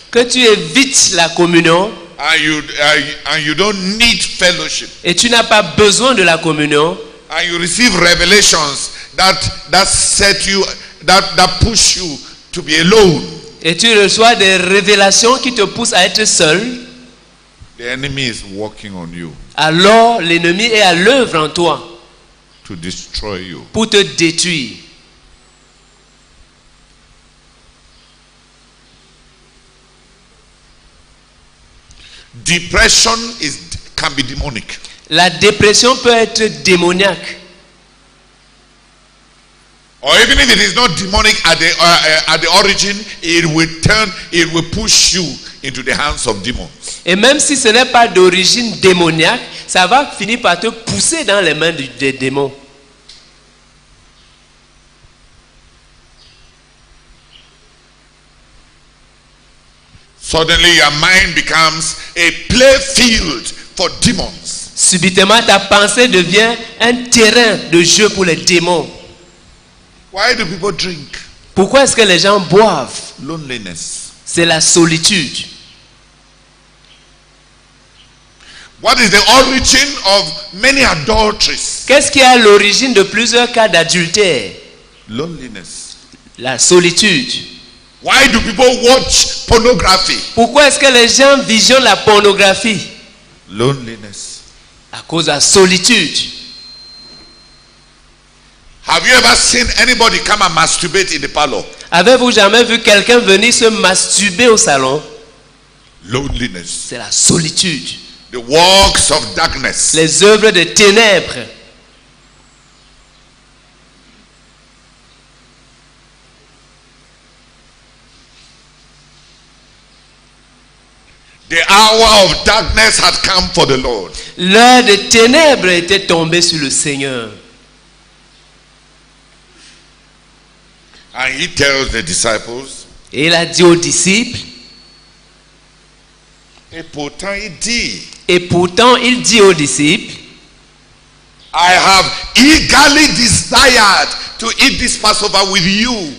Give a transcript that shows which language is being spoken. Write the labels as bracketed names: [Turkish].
[French] que tu évites la communion [English] and you don't need fellowship, [French] et tu n'as pas besoin de la communion, [English] and you receive revelations that set you that push you to be alone, [French] et tu reçois des révélations qui te poussent à être seul, [English] the enemy is working on you [French] alors l'ennemi est à l'œuvre en toi [English] to destroy you. [French] pour te détruire. [English] Depression can be demonic. [French] La dépression peut être démoniaque. [English] Or even if it is not demonic at the origin, it will push you into the hands of demons. [French] Et même si ce n'est pas d'origine démoniaque, ça va finir par te pousser dans les mains des démons. [English] Suddenly your mind becomes a playfield for demons. [French] Subitement, ta pensée devient un terrain de jeu pour les démons. [English] Why do people drink? [French] Pourquoi est-ce que les gens boivent? [English] Loneliness. [French] C'est la solitude. [English] What is the origin of many adulteries? [French] Qu'est-ce qui est à l'origine de plusieurs cas d'adultère? [English] Loneliness. [French] La solitude. [English] Why do people watch pornography? [French] Pourquoi est-ce que les gens visionnent la pornographie? [English] Loneliness. [French] À cause de la solitude. [English] Have you ever seen anybody come and masturbate in the parlor? [French] Avez-vous jamais vu quelqu'un venir se masturber au salon? [English] Loneliness. [French] C'est la solitude. [English] The works of darkness. [French] Les œuvres des ténèbres. [English] The hour of darkness had come for the Lord. [French] L'heure des ténèbres était tombée sur le Seigneur. [English] And he tells the disciples, [French] Et il a dit aux disciples, et pourtant il dit, et pourtant il dit aux disciples, [English] I have eagerly desired to eat this Passover with you.